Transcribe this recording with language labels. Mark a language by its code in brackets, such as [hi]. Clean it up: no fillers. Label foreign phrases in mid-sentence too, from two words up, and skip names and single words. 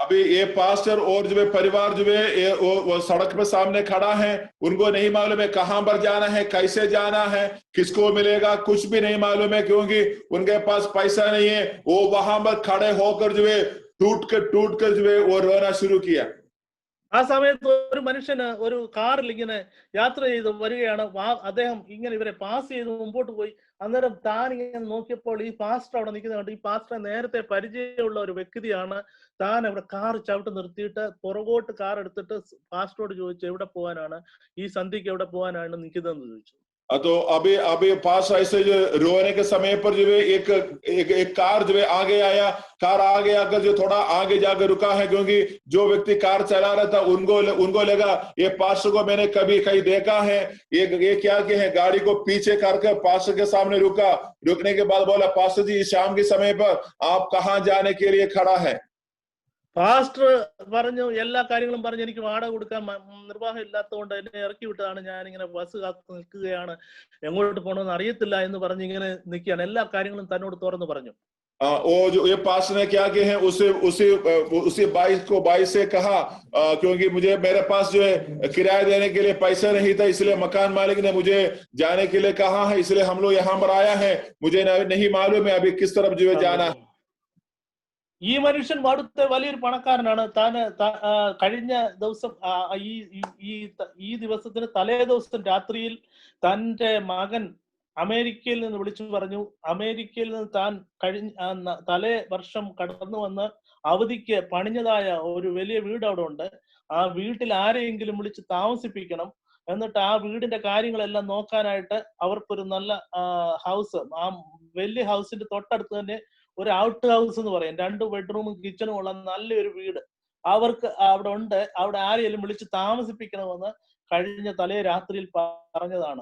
[hi] अभी ये पास्टर और जो है परिवार जो है वो सड़क पे सामने खड़ा है, उनको नहीं मालूम है कहां पर जाना है, कैसे जाना है, किसको मिलेगा, कुछ भी नहीं मालूम है, क्योंकि उनके पास पैसा नहीं है। वो वहां पर खड़े होकर जो है टूट कर जो है वो रोना शुरू किया। [ml] ആ സമയത്ത് ഒരു മനുഷ്യന് ഒരു കാറിൽ ഇങ്ങനെ യാത്ര ചെയ്ത് വരികയാണ്. അദ്ദേഹം ഇങ്ങനെ ഇവരെ പാസ് ചെയ്ത് മുമ്പോട്ട് പോയി. അന്നേരം താൻ ഇങ്ങനെ നോക്കിയപ്പോൾ ഈ പാസ്റ്റർ അവിടെ നിൽക്കുന്നുണ്ട്. ഈ പാസ്റ്ററെ നേരത്തെ പരിചയമുള്ള ഒരു വ്യക്തിയാണ്. താൻ അവിടെ കാർ ചവിട്ട് നിർത്തിയിട്ട് പുറകോട്ട് കാർ എടുത്തിട്ട് പാസ്റ്ററോട് ചോദിച്ചു, എവിടെ പോകാനാണ്, ഈ സന്ധ്യക്ക് എവിടെ പോകാനാണ് നിൽക്കുന്നതെന്ന് ചോദിച്ചു. [hi] तो अभी पास ऐसे जो रोने के समय पर जो है एक कार जो है आगे आया, कार आगे आकर जो थोड़ा आगे जाकर रुका है, क्योंकि जो व्यक्ति कार चला रहा था उनको लगा ये पास्टर को मैंने कभी कहीं देखा है, ये क्या है, गाड़ी को पीछे करके पास्टर के सामने रुका। रुकने के बाद बोला, पास्टर जी शाम के समय पर आप कहाँ जाने के लिए खड़ा है? [ml] പാസ്റ്റർ പറഞ്ഞു, എല്ലാ കാര്യങ്ങളും പറഞ്ഞു, എനിക്ക് വാടക കൊടുക്കാൻ നിർവാഹം ഇല്ലാത്തതുകൊണ്ട് എന്നെ ഇറക്കി വിട്ടതാണ്, ഞാൻ ഇങ്ങനെ ബസ് കാത്ത് നിൽക്കുകയാണ്, എങ്ങോട്ട് പോകണമെന്ന് അറിയത്തില്ല എന്ന് പറഞ്ഞ് ഇങ്ങനെ നിൽക്കുകയാണ്. എല്ലാ കാര്യങ്ങളും തന്നോട് തുറന്നു പറഞ്ഞു. [hi] और जो ये पास्टर ने क्या किया है, उसी बाई से कहा, क्योंकि मेरे पास जो है किराया देने के लिए पैसा नहीं था, इसलिए मकान मालिक ने मुझे जाने के लिए कहा है, इसलिए हम लोग यहाँ पर आया है, मुझे नहीं मालूम है अभी किस तरफ जो है जाना है। [ml] ഈ മനുഷ്യൻ അവിടുത്തെ വലിയൊരു പണക്കാരനാണ്. കഴിഞ്ഞ ദിവസം ഈ ദിവസത്തിന് തലേ ദിവസം രാത്രിയിൽ തന്റെ മകൻ അമേരിക്കയിൽ നിന്ന് വിളിച്ചു പറഞ്ഞു, അമേരിക്കയിൽ നിന്ന് താൻ തലേ വർഷം കടന്നു വന്ന് അവധിക്ക് പണിഞ്ഞതായ ഒരു വലിയ വീട് അവിടെ ഉണ്ട്, ആ വീട്ടിൽ ആരെയെങ്കിലും വിളിച്ച് താമസിപ്പിക്കണം, എന്നിട്ട് ആ വീടിന്റെ കാര്യങ്ങളെല്ലാം നോക്കാനായിട്ട് അവർക്കൊരു നല്ല ഹൗസ്, ആ വലിയ ഹൗസിന്റെ തൊട്ടടുത്ത് തന്നെ ഒരു [en] out house [ml] എന്ന് പറയും, 2 ബെഡ്റൂമും കിച്ചണും ഉള്ള നല്ലൊരു വീട് അവർക്ക് അവിടെ ഉണ്ട്, അവിടെ ആരെയും വിളിച്ച് താമസിപ്പിക്കണമെന്ന് കഴിഞ്ഞ തലേ രാത്രിയിൽ പറഞ്ഞതാണ്.